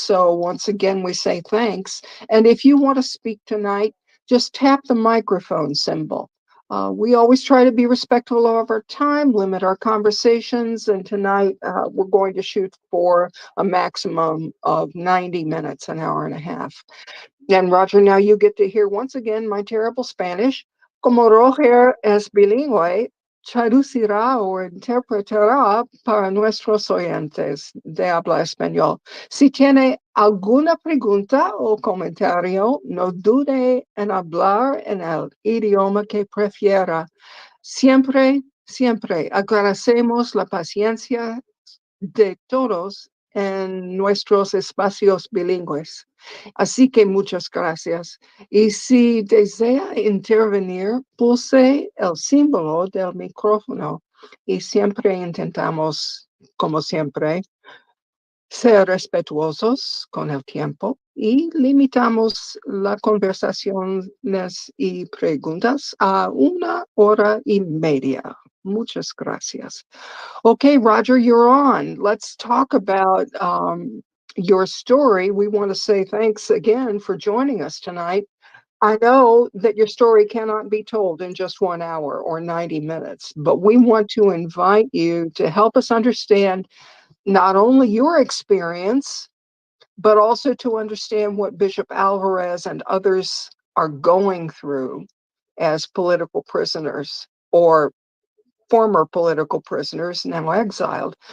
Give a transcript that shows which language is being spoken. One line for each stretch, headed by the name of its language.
English: So once again, we say thanks. And if you want to speak tonight, just tap the microphone symbol. We always try to be respectful of our time, limit our conversations, and tonight we're going to shoot for a maximum of 90 minutes, an hour and a half. And Roger, now you get to hear once again my terrible Spanish.
Spanish: Como Roger es bilingüe, traducirá o interpretará para nuestros oyentes de habla español. Si tiene alguna pregunta o comentario, no dude en hablar en el idioma que prefiera. Siempre, siempre agradecemos la paciencia de todos en nuestros espacios bilingües. Así que muchas gracias. Y si desea intervenir, pulse el símbolo del micrófono y siempre intentamos, como siempre, ser respetuosos con el tiempo y limitamos las conversaciones y preguntas a 1 hora y media. Muchas gracias.
English: Okay, Roger, you're on. Let's talk about your story. We want to say thanks again for joining us tonight. I know that your story cannot be told in just 1 hour or 90 minutes, but we want to invite you to help us understand not only your experience, but also to understand what Bishop Alvarez and others are going through as political prisoners or former political prisoners, now exiled.